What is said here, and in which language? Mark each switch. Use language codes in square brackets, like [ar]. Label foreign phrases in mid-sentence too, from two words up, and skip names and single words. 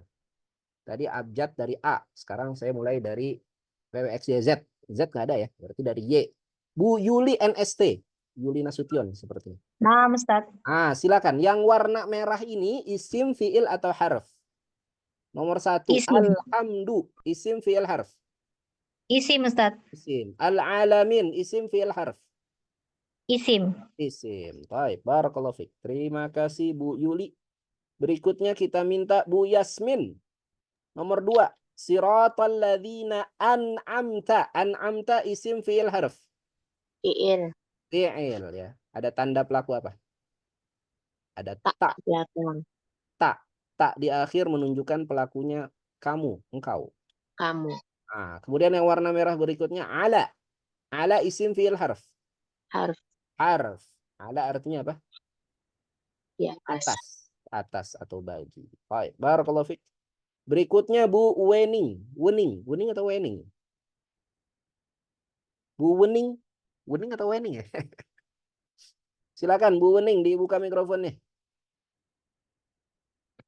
[id] Tadi abjad dari A. Sekarang saya mulai dari WWXYZ. Z nggak ada ya, berarti dari Y. Bu Yuli NST. Yuli Nasution seperti ini. Nah, Ustaz. Silakan. Yang warna merah ini isim, fiil, atau harf? Nomor 1. Isim. Alhamdu. Isim, fiil, harf. Isim, Ustaz. Isim. Al-alamin. Isim, fiil, harf. Isim. Isim. Baik. [ar] بارك الله فيك. [id] Terima kasih Bu Yuli. Berikutnya kita minta Bu Yasmin. Nomor 2. [ar] صراط الذين أنعمت. [id] An'amta isim, fiil, harf. Fi'il. Fi'il ya. Ada tanda pelaku apa? Ada tak. Belakang. Tak di akhir menunjukkan pelakunya kamu, engkau. Kamu. Nah, kemudian yang warna merah berikutnya ala. Ala isim, fi'il, harf. Harf. Harf. Ala artinya apa? Ya, Atas. Atas atau bagi. Baik. [ar] بارك الله فيك. [id] Berikutnya Bu Wening. Wening atau Wening? Bu Wening. Wening atau Wening ya? Silakan Bu Wening dibuka mikrofonnya.